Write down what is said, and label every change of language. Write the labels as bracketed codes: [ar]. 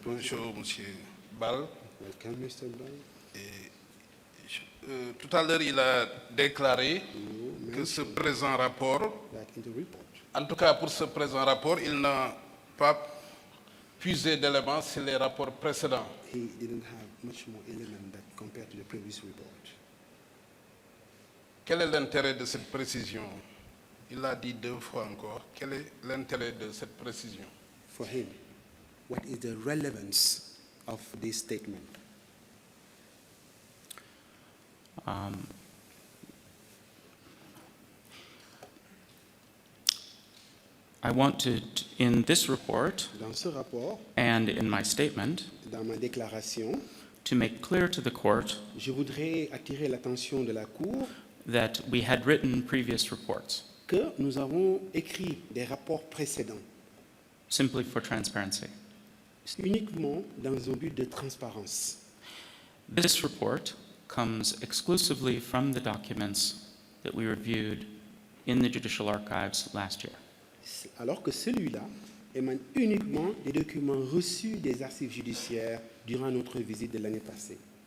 [fr] Bonjour, Monsieur Ball. [en] Welcome, Mr. Ball. [fr] Tout à l'heure, il a déclaré que ce présent rapport, en tout cas pour ce présent rapport, il n'a pas puisé d'éléments sur les rapports précédents. [en] He didn't have much more element that compared to the previous report. [fr] Quel est l'intérêt de cette précision? Il l'a dit 2 fois encore. Quel est l'intérêt de cette précision? [en] For him, what is the relevance of this statement? I want to, in this report [fr] Dans ce rapport, [en] and in my statement, [fr] dans ma déclaration, [en] to make clear to the court [fr] je voudrais attirer l'attention de la Cour [en] that we had written previous reports, [fr] que nous avons écrit des rapports précédents, [en] simply for transparency. [fr] uniquement dans un but de transparence. [en] This report comes exclusively from the documents that we reviewed in the judicial archives last year. [fr] Alors que celui-là émane uniquement des documents reçus des archives judiciaires durant notre visite de l'année passée.